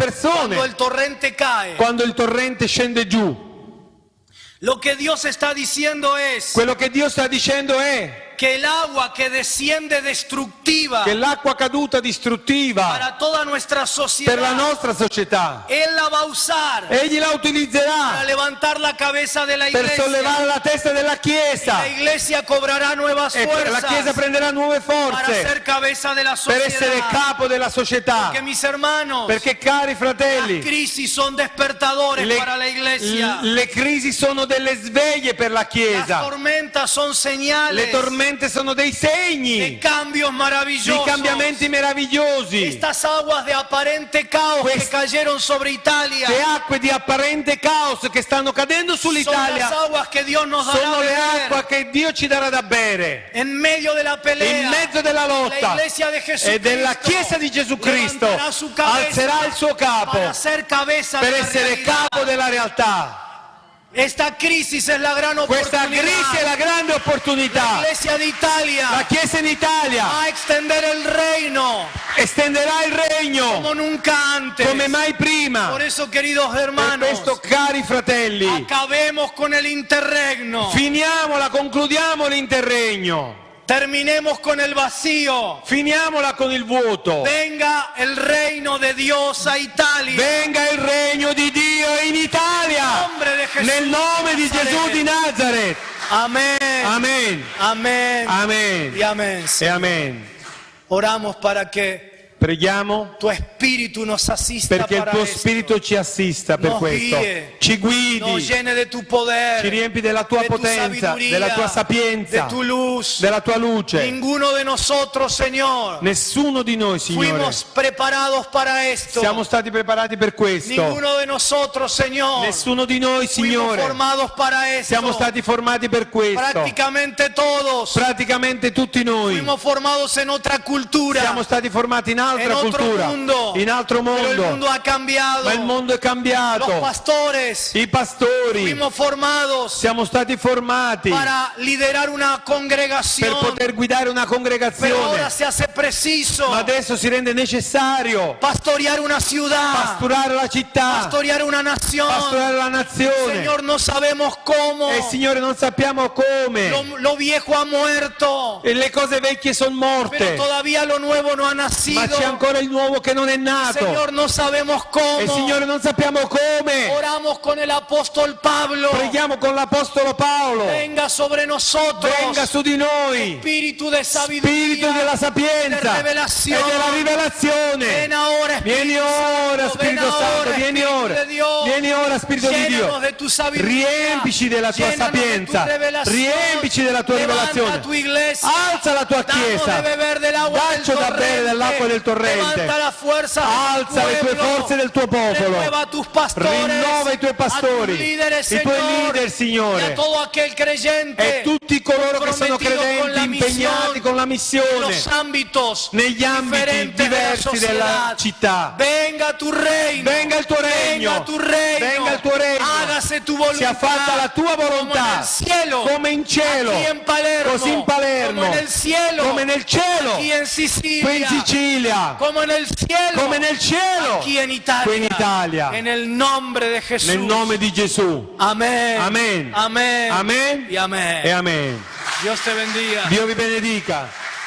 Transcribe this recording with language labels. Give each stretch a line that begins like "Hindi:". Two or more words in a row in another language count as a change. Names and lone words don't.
Spanish: cuando
Italian: persone
Spanish: el torrente cae.
Italian: quando il torrente scende giù.
Spanish: Lo que Dios está diciendo es
Italian: Quello che Dio sta dicendo è
Spanish: que el agua que desciende destructiva
Italian: che l'acqua caduta distruttiva
Spanish: para toda nuestra
Italian: per la
Spanish: sociedad,
Italian: nostra società,
Spanish: Él la va a usar
Italian: egli la
Spanish: para
Italian: utilizzerà
Spanish: levantar la cabeza de la
Italian: per
Spanish: iglesia.
Italian: sollevare la testa della Chiesa
Spanish: La iglesia cobrará nuevas
Italian: e la Chiesa
Spanish: fuerzas
Italian: prenderà nuove
Spanish: para
Italian: forze
Spanish: ser cabeza de la
Italian: per essere
Spanish: sociedad.
Italian: capo della società.
Spanish: Que mis hermanos,
Italian: Perché cari
Spanish: las
Italian: fratelli,
Spanish: crisis son despertadores para la iglesia.
Italian: le crisi sono delle sveglie per la
Spanish: Las
Italian: Chiesa,
Spanish: tormentas son
Italian: le
Spanish: señales
Italian: tormente sono dei
Spanish: de
Italian: segni
Spanish: cambios
Italian: di
Spanish: maravillosos.
Italian: cambiamenti meravigliosi.
Spanish: Estas aguas de aparente caos que
Italian: Quest-
Spanish: cayeron sobre Italia
Italian: Le acque di apparente caos che stanno cadendo
Spanish: son las
Italian: sull'Italia
Spanish: aguas que Dios nos dará
Italian: sono
Spanish: a
Italian: le
Spanish: beber.
Italian: acque che Dio ci darà da bere.
Spanish: En medio de la pelea,
Italian: In mezzo della
Spanish: la
Italian: lotta
Spanish: iglesia de Jesucristo
Italian: e della Chiesa di Gesù Cristo
Spanish: levantará su cabeza
Italian: alzerà il suo capo
Spanish: para ser cabeza
Italian: per
Spanish: de la
Italian: essere
Spanish: realidad.
Italian: capo della realtà.
Spanish: Esta crisis es la gran
Italian: Questa
Spanish: oportunidad.
Italian: crisi è la grande
Spanish: La
Italian: opportunità.
Spanish: iglesia de Italia
Italian: La Chiesa in Italia
Spanish: va a extender el reino
Italian: estenderà il regno
Spanish: como nunca antes.
Italian: come mai prima.
Spanish: Por eso, queridos
Italian: Per
Spanish: hermanos,
Italian: questo, cari fratelli,
Spanish: acabemos con el interregno.
Italian: finiamola, concludiamo l'interregno.
Spanish: Terminemos con el vacío.
Italian: Finiamola con il vuoto.
Spanish: Venga el reino de Dios a Italia.
Italian: Venga il regno di Dio in Italia.
Spanish: Nombre de Jesús.
Italian: Nel nome di Gesù di Nazareth.
Spanish: Amén.
Italian: Amen.
Spanish: Amén.
Italian: Amen.
Spanish: Y amén.
Italian: E amen.
Spanish: Oramos para que
Italian: Preghiamo
Spanish: tu espíritu nos asista
Italian: perché il
Spanish: para
Italian: tuo
Spanish: esto.
Italian: spirito ci assista per
Spanish: Nos
Italian: questo.
Spanish: guide.
Italian: Ci
Spanish: Nos
Italian: guidi,
Spanish: llene de tu poder,
Italian: ci riempi della tua
Spanish: de tu
Italian: potenza,
Spanish: sabiduría,
Italian: della tua
Spanish: de
Italian: sapienza,
Spanish: tu luz.
Italian: della tua luce.
Spanish: Ninguno de nosotros, Señor,
Italian: Nessuno di noi, Signore,
Spanish: fuimos preparados para esto.
Italian: siamo stati preparati per questo.
Spanish: Ninguno de nosotros, Señor,
Italian: Nessuno di noi,
Spanish: fuimos
Italian: Signore,
Spanish: formados para esto.
Italian: siamo stati formati per questo.
Spanish: Prácticamente todos
Italian: Praticamente tutti noi
Spanish: fuimos formados en otra cultura,
Italian: siamo stati formati in
Spanish: en
Italian: altra
Spanish: otro
Italian: cultura,
Spanish: mundo,
Italian: in altro
Spanish: pero el
Italian: mondo,
Spanish: mundo ha cambiado.
Italian: ma il mondo è
Spanish: Los
Italian: cambiato.
Spanish: pastores
Italian: I pastori
Spanish: fuimos formados
Italian: siamo stati formati
Spanish: para liderar una
Italian: per
Spanish: congregación,
Italian: poter guidare una
Spanish: pero
Italian: congregazione,
Spanish: ahora se hace preciso
Italian: ma adesso si rende necessario
Spanish: pastorear una ciudad,
Italian: pasturare la città,
Spanish: pastorear una nación.
Italian: pasturare la nazione.
Spanish: Señor, no sabemos cómo.
Italian: E Signore, non sappiamo come.
Spanish: Lo viejo ha muerto,
Italian: E le cose vecchie sono
Spanish: pero
Italian: morte,
Spanish: todavía lo nuevo no ha
Italian: ma
Spanish: nacido.
Italian: c'è ancora il nuovo che non è nato.
Spanish: Señor, no sabemos cómo.
Italian: E Signore, non sappiamo come.
Spanish: Oramos con el apóstol Pablo.
Italian: Preghiamo con l'Apostolo Paolo.
Spanish: Venga sobre nosotros.
Italian: Venga su di noi.
Spanish: Espíritu de sabiduría.
Italian: Spirito della sapienza
Spanish: de
Italian: e
Spanish: revelación.
Italian: della rivelazione.
Spanish: Ven ahora,
Italian: Vieni ora, Spirito Santo, vieni ora. Vieni ora, Spirito di Dio.
Spanish: Llénanos de tu sabiduría.
Italian: Riempici della tua
Spanish: Llénanos de tu
Italian: sapienza.
Spanish: revelación.
Italian: Riempici della tua
Spanish: Levanta
Italian: rivelazione.
Spanish: tu iglesia.
Italian: Alza la tua
Spanish: Danos
Italian: chiesa.
Spanish: de beber del agua del
Italian: Dacci da bere
Spanish: torrente.
Italian: dell'acqua del torrente.
Spanish: Levanta la fuerza
Italian: Alza le tue forze del tuo popolo.
Spanish: Renueva a tus pastores.
Italian: Rinnova i tuoi pastori,
Spanish: a tus líderes,
Italian: i tuoi
Spanish: Señor,
Italian: leader, Signore.
Spanish: y a todo aquel creyente
Italian: E tutti coloro che sono
Spanish: comprometido con la
Italian: credenti, impegnati con la
Spanish: en
Italian: missione
Spanish: los ámbitos
Italian: negli ambiti
Spanish: diferentes
Italian: diversi
Spanish: de la
Italian: della
Spanish: sociedad.
Italian: città.
Spanish: Venga tu reino.
Italian: Venga il tuo regno.
Spanish: Venga tu reino.
Italian: Venga il tuo regno.
Spanish: Hágase tu voluntad.
Italian: Sia fatta la tua volontà, come in cielo, come in cielo,
Spanish: aquí en Palermo,
Italian: così in Palermo,
Spanish: como en el cielo,
Italian: come nel cielo,
Spanish: aquí en Sicilia,
Italian: qui in Sicilia,
Spanish: como en el cielo,
Italian: come nel cielo,
Spanish: aquí en Italia,
Italian: qui in Italia.
Spanish: en el nombre de Jesús.
Italian: Nel nome di Gesù.
Spanish: Amén.
Italian: Amen.
Spanish: Amén.
Italian: Amen
Spanish: Y amén.
Italian: e amen.
Spanish: Dios te bendiga.
Italian: Dio vi benedica.